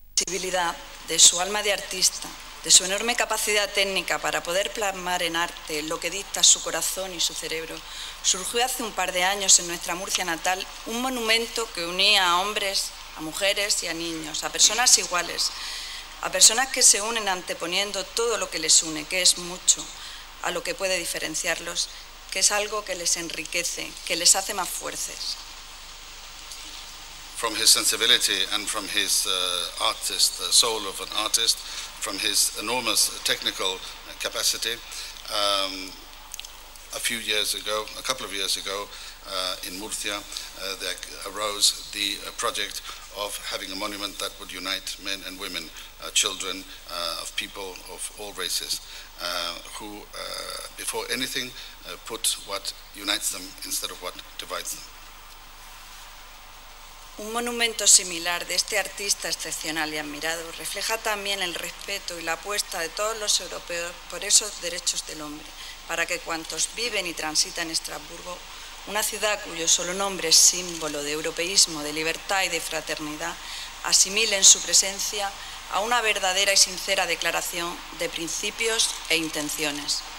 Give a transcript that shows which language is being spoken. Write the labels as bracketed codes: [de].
[es] sensibilidad, de su alma de artista, de su enorme capacidad técnica para poder plasmar en arte lo que dicta su corazón y su cerebro, surgió hace un par de años en nuestra Murcia natal un monumento que unía a hombres, a mujeres y a niños, a personas iguales, a personas que se unen anteponiendo todo lo que les une, que es mucho, a lo que puede diferenciarlos, que es algo que les enriquece, que les hace más fuertes. [en] From his sensibility and from his artist, the soul of an artist, from his enormous technical capacity, a couple of years ago, in Murcia, there arose the project of having a monument that would unite men and women, children of people of all races, who, before anything, put what unites them instead of what divides them. [es] Un monumento similar de este artista excepcional y admirado refleja también el respeto y la apuesta de todos los europeos por esos derechos del hombre, para que cuantos viven y transitan en Estrasburgo, una ciudad cuyo solo nombre es símbolo de europeísmo, de libertad y de fraternidad, asimilen su presencia a una verdadera y sincera declaración de principios e intenciones.